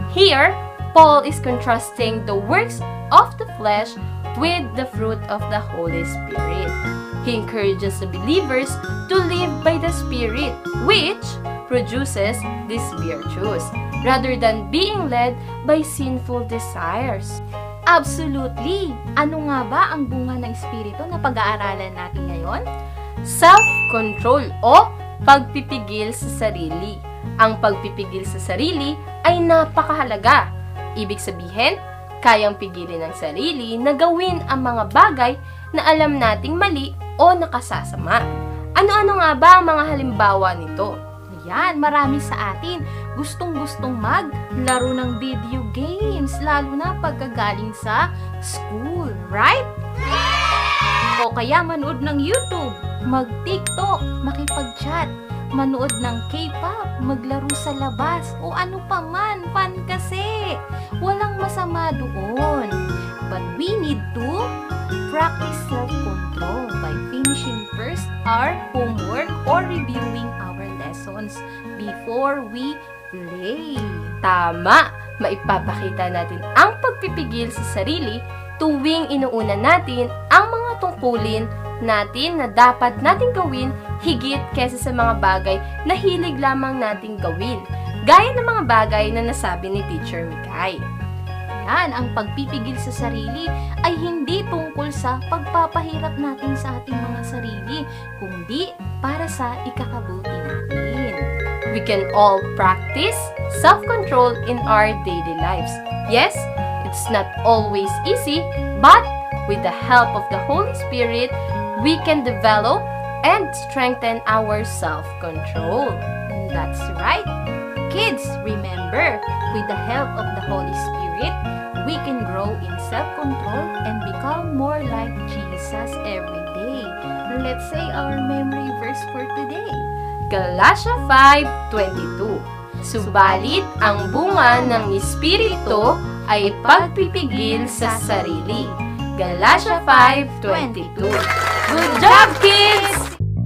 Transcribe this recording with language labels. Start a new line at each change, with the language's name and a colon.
English: Here, Paul is contrasting the works of the flesh with the fruit of the Holy Spirit. He encourages the believers to live by the Spirit, which produces these virtues, rather than being led by sinful desires. Absolutely!
Filipino: Ano nga ba ang bunga ng Espiritu na pag-aaralan natin ngayon? Self-control o pagpipigil sa sarili. Ang pagpipigil sa sarili ay napakahalaga. Ibig sabihin, kayang pigilin ng sarili na gawin ang mga bagay na alam nating mali o nakasasama. Ano-ano nga ba ang mga halimbawa nito? Yan, marami sa atin gustong-gustong maglaro ng video games, lalo na pagkagaling sa school, right? O kaya manood ng YouTube, mag-TikTok, makipag-chat, manood ng K-pop, maglaro sa labas, o ano pa man, fun kasi. Walang masama doon.
English: But we need to practice self-control by finishing first our homework or reviewing our lessons before we play.
Filipino: Tama! Maipapakita natin ang pagpipigil sa sarili tuwing inuuna natin ang mga tungkulin natin na dapat nating gawin higit kesa sa mga bagay na hilig lamang nating gawin. Gaya ng mga bagay na nasabi ni Teacher Mikay. Yan, ang pagpipigil sa sarili ay hindi tungkol sa pagpapahirap natin sa ating mga sarili, kundi para sa ikakabuti natin.
English: We can all practice self-control in our daily lives. Yes, it's not always easy, but with the help of the Holy Spirit, we can develop and strengthen our self-control. That's right. Kids, remember, with the help of the Holy Spirit, we can grow in self-control and become more like Jesus every day. Let's say our memory verse for today.
Filipino: Galatia 5:22. Subalit ang bunga ng Espiritu ay pagpipigil sa sarili.
English: Galatia 5:22. Good job, kids!